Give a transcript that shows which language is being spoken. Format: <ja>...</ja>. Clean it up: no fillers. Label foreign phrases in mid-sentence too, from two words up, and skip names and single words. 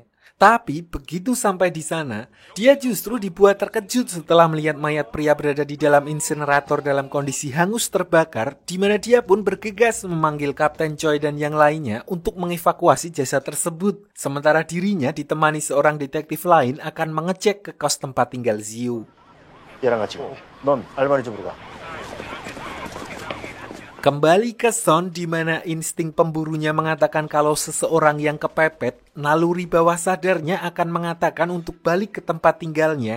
<id>Tapi begitu sampai di sana, dia justru dibuat terkejut setelah melihat mayat pria berada di dalam insinerator dalam kondisi hangus terbakar, di mana dia pun bergegas memanggil Kapten Choi dan yang lainnya untuk mengevakuasi jasad tersebut. Sementara dirinya ditemani seorang detektif lain akan mengecek ke kos tempat tinggal Zio.</id> <ko>넌 알바니 좀 가.</ko> <id>Kembali ke Son di mana insting pemburunya mengatakan kalau seseorang yang kepepet, naluri bawah sadarnya akan mengatakan untuk balik ke tempat tinggalnya.</id>